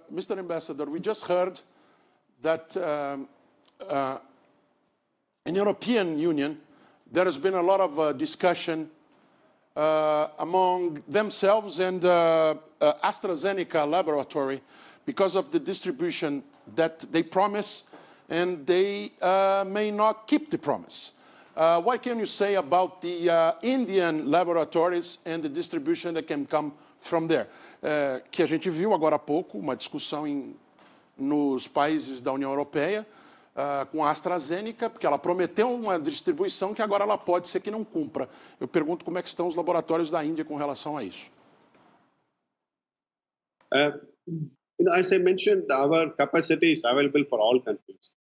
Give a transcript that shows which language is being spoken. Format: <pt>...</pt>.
<en>Ambassador, we just heard that in the European Union there has been a lot of discussion among themselves and Astrazeneca laboratory because of the distribution that they promise and they may not keep the promise. What can you say about the Indian laboratories and the distribution that can come from there?</en> <pt>Que a gente viu agora há pouco uma discussão nos países da União Europeia com a Astrazeneca, porque ela prometeu uma distribuição que agora ela pode ser que não cumpra. Eu pergunto como é que estão os laboratórios da Índia com relação a isso.</pt> <en>As I mentioned, our capacity is available for all countries.</en>